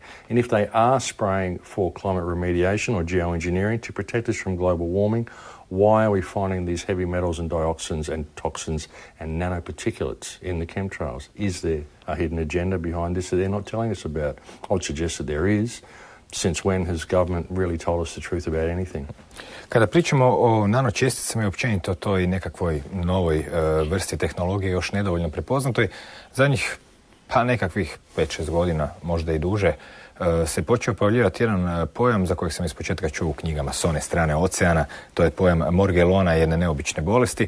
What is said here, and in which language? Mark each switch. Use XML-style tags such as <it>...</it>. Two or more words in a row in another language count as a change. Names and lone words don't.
<en>And if they are spraying for climate remediation or geoengineering to protect us from global warming, why are we finding these heavy metals and dioxins and toxins and nanoparticulates in the chemtrails? Is there a hidden agenda behind this that they're not telling us about? I would suggest that there is. Since when has government really told us the truth about anything?</en> <hr>Kada pričamo o nanočesticama i općenito toj nekakvoj novoj vrsti tehnologije još nedovoljno prepoznatoj, zadnjih nekakvih 5-6 godina, možda i duže, se počeo pojavljivati jedan pojam za kojeg sam ispočetka čuo u knjigama s one strane oceana, to je pojam morgelona, jedne neobične bolesti.</hr>